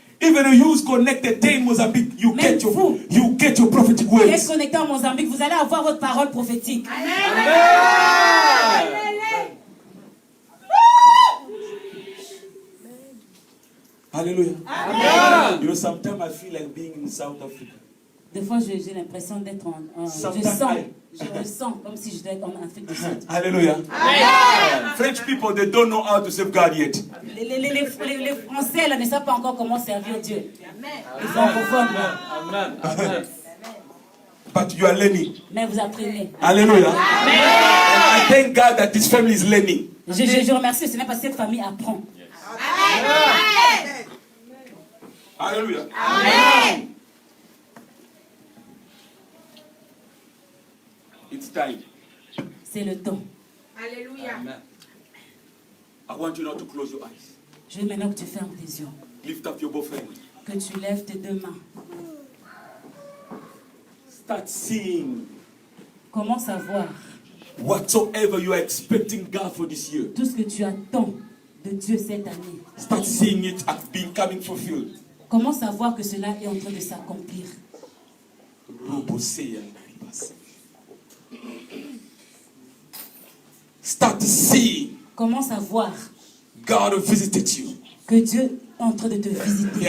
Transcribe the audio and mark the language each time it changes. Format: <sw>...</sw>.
<en>Even though you connected in Mozambique, you get your prophetic</en> <fr>Vous êtes</fr> <en>words.</en> <fr>connecté en Mozambique, vous allez avoir votre parole prophétique. Hallelujah.</fr> <en>You know, sometimes I feel like being in South Africa.</en> <fr>Des fois, j'ai l'impression d'être en je sens comme si je devais être en Afrique du Sud. Hallelujah.</fr> <en>French people, they don't know how to serve God yet.</en> <fr>Les Français là, ne savent pas encore comment servir Dieu. Les francophones. Amen.</fr> <en>But you are learning.</en> <fr>Mais vous apprenez. Hallelujah.</fr> <en>And I thank God that this family is learning.</en> <fr>Je remercie le Seigneur parce que cette famille apprend. Hallelujah.</fr> <en>It's time.</en> <fr>C'est le temps. Alléluia.</fr> <en>I want you now to close your eyes.</en> <fr>Je veux maintenant que tu fermes tes yeux.</fr> <en>Lift up your both hands.</en> <fr>Que tu lèves tes deux mains.</fr> <en>Start seeing</en> <fr>Commence à voir</fr> <en>whatsoever you are expecting God for this year.</en> <fr>tout ce que tu attends de Dieu cette année.</fr> <en>Start seeing it as being coming fulfilled.</en> <fr>Commence à voir que cela est en train de s'accomplir. Robo Seya Nariba.</fr> <en>Start seeing</en> <fr>Commence à voir</fr> <en>God visited you</en> <fr>que Dieu est en train de te visiter.</fr>